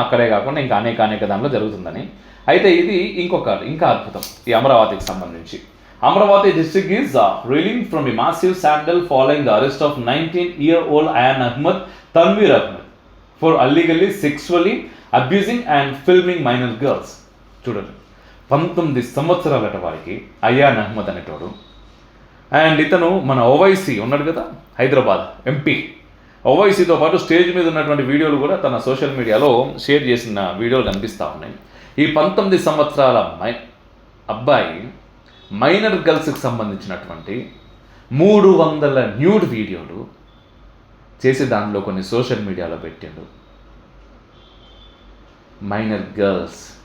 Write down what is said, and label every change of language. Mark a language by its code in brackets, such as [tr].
[te] అక్కడే కాకుండా ఇంకా అనేక దానిలో జరుగుతుందని. అయితే ఇది ఇంకా అద్భుతం ఈ అమరావతికి సంబంధించి. [en] Amravati district is reeling from a massive scandal following the arrest of 19-year-old Ayan Ahmed, Tanveer Ahmed, for illegally sexually abusing and filming minor girls. [te] చూడండి, 19 సంవత్సరాలట వారికి అయాన్ అహ్మద్ అనేటోడు. అండ్ ఇతను మన ఓవైసీ ఉన్నాడు కదా, హైదరాబాద్ ఎంపీ. ఓవైసీతో పాటు స్టేజ్ మీద ఉన్నటువంటి వీడియోలు కూడా తన సోషల్ మీడియాలో షేర్ చేసిన వీడియోలు కనిపిస్తూ ఉన్నాయి. ఈ 19 సంవత్సరాల అబ్బాయి మైనర్ గర్ల్స్కి సంబంధించినటువంటి 300 న్యూడ్ వీడియోలు చేసి దానిలో కొన్ని సోషల్ మీడియాలో పెట్టాడు. Minor girls